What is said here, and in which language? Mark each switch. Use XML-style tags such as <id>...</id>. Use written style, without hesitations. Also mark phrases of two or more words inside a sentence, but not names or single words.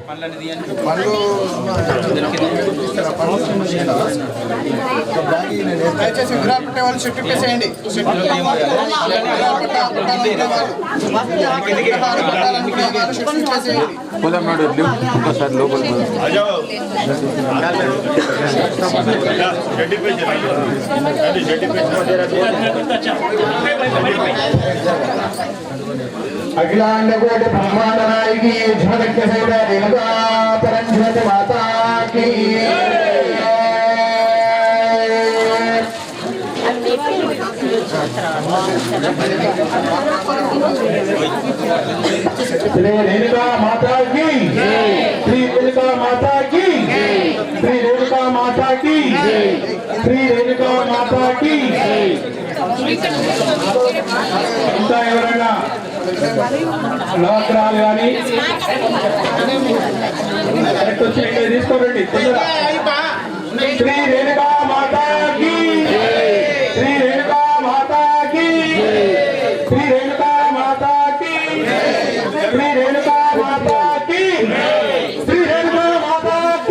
<te>దయచేసి విగ్రహాలు పెట్టే వాళ్ళు షిఫ్ట్ చేసేయండి. ఒకసారి లోపల</te> <hi>अखिलांड कोटि ब्रह्मांड नायकी झमक सहित रेणुका परंज्योति माता की श्री रेणुका माता की, श्री रेणुका माता की, श्री रेणुका माता की, श्री रेणुका माता की.</hi> <te>ఇంకా ఎవరైనా నవగ్రహాలు కానీ కరెక్ట్ వచ్చి ఇక్కడ తీసుకోరండి.</te> <hi>श्री रेणुका माता की, श्री रेणुका माता की, श्री रेणुका माता की, श्री रेणुका माता की, श्री रेणुका माता की.</hi>